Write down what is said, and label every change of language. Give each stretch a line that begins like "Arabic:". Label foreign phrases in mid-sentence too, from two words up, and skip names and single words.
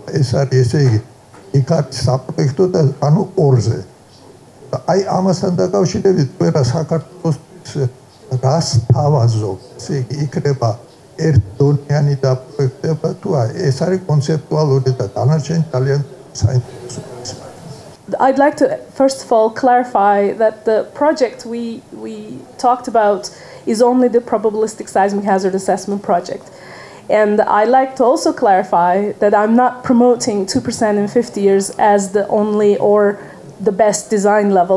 Georgian: ეს არის ესე იგი იქ არის საპროექტო და ანუ ორზე. აი ამასთან დაკავშირებით ყველა საქართველოს რას თავაზობ, ესე იგი იქნება ერთდონიანი დაპროექტება თუ არა, ეს არის კონცეპტუალური და დანარჩენი ძალიან საინტერესო.
English: I'd like to, first of all, clarify that the project we talked about is only the probabilistic seismic hazard assessment project. And I'd like to also clarify that I'm not promoting 2% in 50 years as the only or the best design level.